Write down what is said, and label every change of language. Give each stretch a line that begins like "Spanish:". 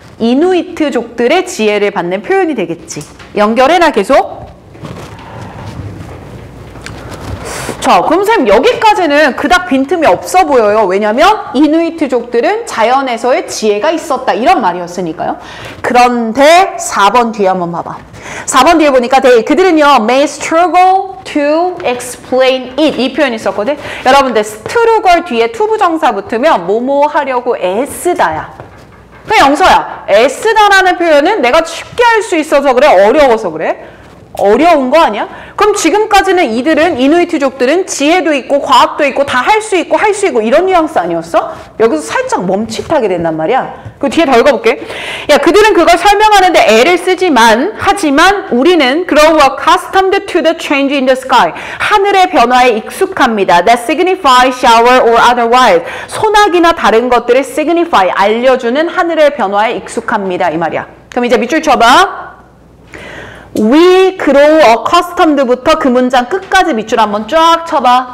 Korean: 이누이트족들의 지혜를 받는 표현이 되겠지. 연결해놔 계속. 자, 그럼 쌤 여기까지는 그닥 빈틈이 없어 보여요. 왜냐면 이누이트족들은 자연에서의 지혜가 있었다. 이런 말이었으니까요. 그런데 4번 뒤에 한번 봐봐. 4번 뒤에 보니까 그들은요,
English: may struggle to explain it.
Korean: 이 표현이 있었거든. 여러분들 struggle 뒤에 투부정사 붙으면 뭐뭐 하려고 애쓰다야. 그냥 영서야. 애쓰다라는 표현은 내가 쉽게 할 수 있어서 그래? 어려워서 그래? 어려운 거 아니야? 그럼 지금까지는 이누이트족들은 지혜도 있고 과학도 있고 다 할 수 있고 이런 뉘앙스 아니었어? 여기서 살짝 멈칫하게 된단 말이야. 그 뒤에 더 읽어볼게. 야, 그들은 그걸 설명하는데 애를 하지만 우리는
English: grow accustomed to the change in the sky.
Korean: 하늘의 변화에 익숙합니다.
English: That signify shower or otherwise.
Korean: 소나기나 다른 것들을 signify, 알려주는 하늘의 변화에 익숙합니다. 이 말이야. 그럼 이제 밑줄 쳐봐.
English: We grow accustomed
Korean: 부터 그 문장 끝까지 밑줄 한번 쫙 쳐봐.